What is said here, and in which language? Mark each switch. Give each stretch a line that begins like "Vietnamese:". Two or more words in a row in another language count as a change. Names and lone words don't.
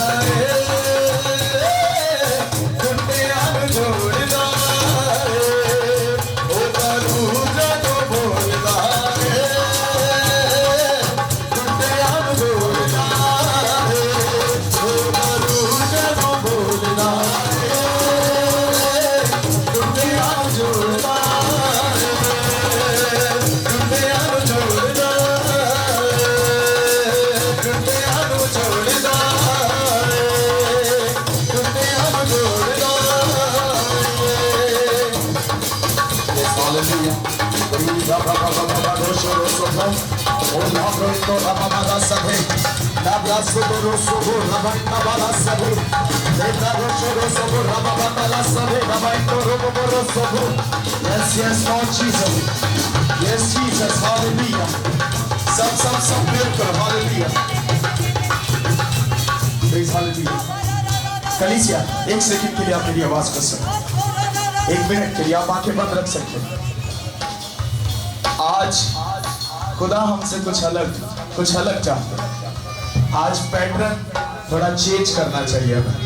Punjabi: ਟੁੱਟਿਆਂ ਨੂੰ ਜੋੜਦਾ, ਓ ਰੂਹ ਜਦੋਂ ਬੋਲਦਾ ਟੁੱਟਿਆਂ ਨੂੰ ਜੋੜਦਾ, ਓ ਰੂਹ ਜਦੋਂ ਬੋਲਦਾ ਟੁੱਟਿਆਂ ਨੂੰ ਜੋੜਦਾ, ओ रूह जदों बोलदा टुटिया नूं जोड़दा, ਟੁੱਟਿਆਂ ਨੂੰ ਜੋੜਦਾ, ਟੁੱਟਿਆਂ ਨੂੰ ਜੋੜਦਾ, ਟੁੱਟਿਆਂ ਨੂੰ ਜੋੜਦਾ।
English: Yes, hallelujah. Riba baba baba dosho rosoho, ola pronto rababa sabe, labra sobo rosoho rabba bala sabe, lebra dosho rosoho rabba bala sabe, rabba robo rosoho. Yes, yes, Lord Jesus. Yes, Jesus, hallelujah. Some miracle, hallelujah. Praise hallelujah.
Hindi: कलीसिया, एक सेकंड के लिए आप मेरी आवाज कर सकते हैं, 1 मिनट के लिए आप आंखें बंद रख सकते हैं। आज खुदा हमसे कुछ अलग चाहता है। आज पैटर्न थोड़ा चेंज करना चाहिए हमें।